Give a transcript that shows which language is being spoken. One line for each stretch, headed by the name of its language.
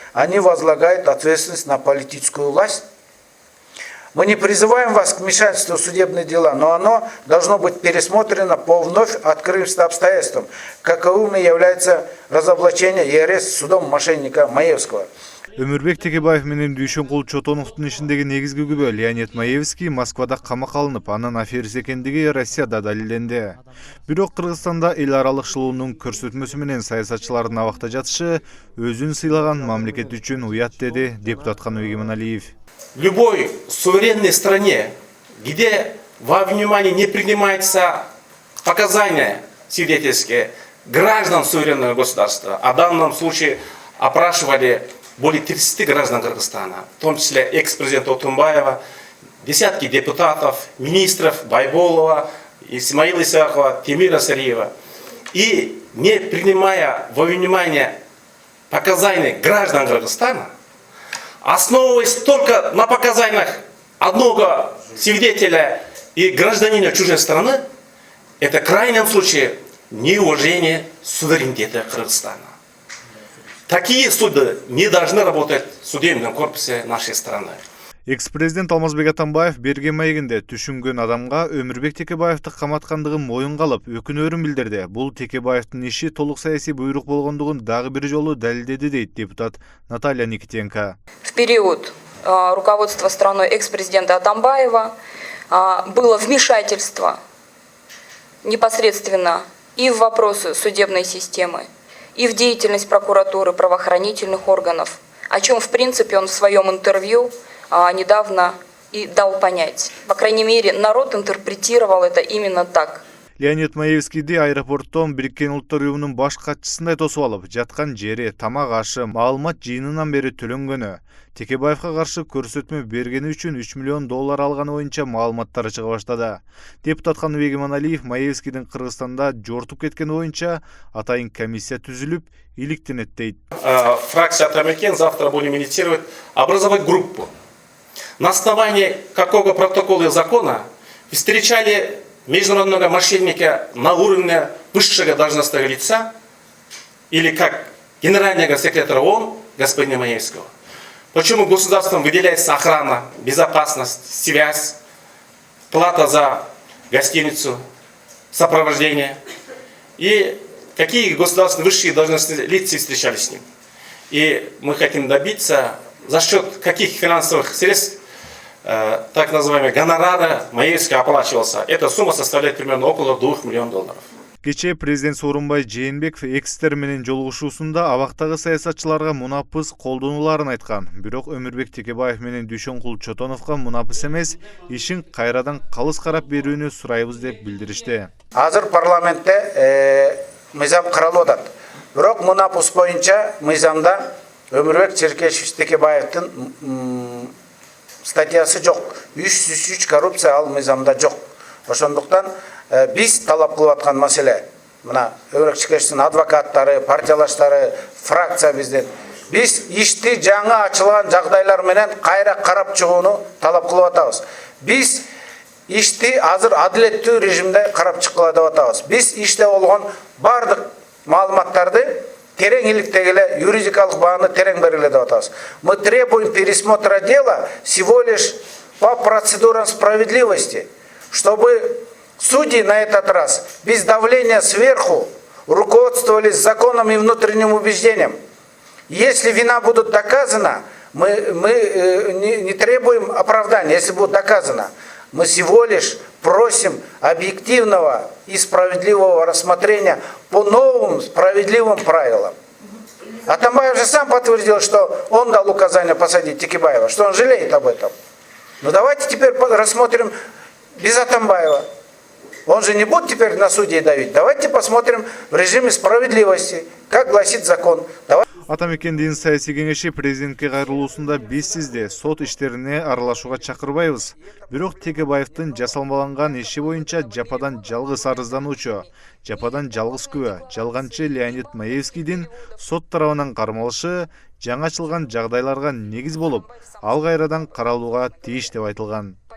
Russian: Они возлагают ответственность на политическую власть. Мы не призываем вас к вмешательству в судебные дела, но оно должно быть пересмотрено по вновь открывшимся обстоятельствам, каковыми является разоблачение и арест судом мошенника Маевского.
Kyrgyz: Өмүрбек Текебаев менен Дүйшөнкул Чотоновдун ишиндеги негизги күбө Леонид Маевский Москвада камакка алынып, анын аферист экендиги Россияда далилденди. Бирок Кыргызстанда эл аралык шылуунун көрсөтмөсү менен саясатчылардын абакта жатышы өзүн сыйлаган мамлекет үчүн уят, деди депутат Каныбек Иманалиев.
Russian: В любой суверенной стране, где во внимание не принимаются показания свидетельские граждан суверенного государства, а в данном случае опрашивали более 30 граждан Кыргызстана, в том числе экс-президента Отунбаева, десятки депутатов, министров Байболова, Исмаила Исахова, Темира Сариева. И не принимая во внимание показания граждан Кыргызстана, основываясь только на показаниях одного свидетеля и гражданина чужой страны, это в крайнем случае неуважение суверенитета Кыргызстана. Такие суды не должны работать в судебном корпусе нашей страны.
Kyrgyz: Экс-президент Алмазбек Атамбаев берген маегинде түшүнгөн адамга Өмүрбек Текебаевди каматкандыгын моюнга алып, өкүнөрүн билдирди. Бул Текебаевдин иши толук саясий буйрук болгондугун дагы бир жолу далилдеди, дейт депутат Наталья Никитенко.
Russian: В период руководства страной экс-президента Атамбаева было вмешательство непосредственно и в вопросы судебной системы, и в деятельность прокуратуры, правоохранительных органов, о чем, в принципе, он в своем интервью недавно и дал понять. По крайней мере, народ интерпретировал это именно так.
Kyrgyz: Леонид Маевскийди аэропорттон Бириккен Улуттар Уюмунун баш катчысындай тосуп алып, жаткан жери, тамак ашы, маалымат жыйынынан бери төлөнгөнү, Текебаевга каршы көрсөтмө бергени үчүн $3 миллион алганы боюнча маалыматтар чыга баштады. Депутат Каныбек Иманалиев Маевскийдин Кыргызстанда жортуп кеткени боюнча атайын комиссия түзүлүп, иликтенет, дейт.
Russian: Фракция Атамекен завтра будем инициировать, образовать группу. На основании какого протокола и закона встречали международного мошенника на уровне высшего должностного лица или как генерального секретаря ООН господина Маевского. Почему государством выделяется охрана, безопасность, связь, плата за гостиницу, сопровождение? И какие государственные высшие должностные лица встречались с ним? И мы хотим добиться, за счет каких финансовых средств так называемый гонорара Маевский оплачивался. Эта сумма составляет примерно около $2 миллионов.
Kyrgyz: Кечээ президент Сооронбай Жээнбеков экстер менен жолугушуусунда абактагы саясатчыларга мунапыс колдонуларын айткан. Бирок Өмүрбек Текебаев менен Дүйшөнкул Чотоновго мунапыс эмес, ишин кайрадан калыс карап берүүнү сурайбыз деп билдиришти. Азыр парламентте мыйзам каралып атат. Бирок мунапыс боюнча мыйзамда Өмүрбек Черкешевич Текебаевдин статьясы жок. 303 коррупция ал мыйзамда жок. Ошондуктан биз талап кылып аткан маселе мына Өмүрбек Черкешевичтин адвокаттары, партиялаштары, фракция бизден биз ишти жаңы ачылган жагдайлар менен кайра карап чыгууну талап кылып атабыз. Биз ишти азыр адилеттүү режимде карап чыккыла деп атабыз. Биз иште болгон бардык маалыматтарды терең иликтегиле, юридикалык бааны терең бергиле деп атабыз.
Russian: Мы требуем пересмотра дела всего лишь по процедурам справедливости, чтобы судьи на этот раз без давления сверху руководствовались законом и внутренним убеждением. Если вина будет доказана, мы не требуем оправдания, если будет доказано. Мы всего лишь просим объективного и справедливого рассмотрения по новым справедливым правилам. Атамбаев же сам подтвердил, что он дал указание посадить Текебаева, что он жалеет об этом. Но давайте теперь рассмотрим без Атамбаева. Он же не будет теперь на судей давить. Давайте посмотрим в режиме справедливости, как гласит закон.
Kyrgyz: Атамекендин саясий кеңеши президентке кайрылуусунда биз сизди сот иштерине аралашууга чакырбайбыз. Бирок Текебаевдин жасалмаланган иши боюнча жападан жалгыз арыздануучу, жападан жалгыз күбө, жалганчы Леонид Маевскийдин сот тарабынан кармалышы жаңы ачылган жагдайларга негиз болуп, ал кайрадан каралууга тийиш деп айтылган.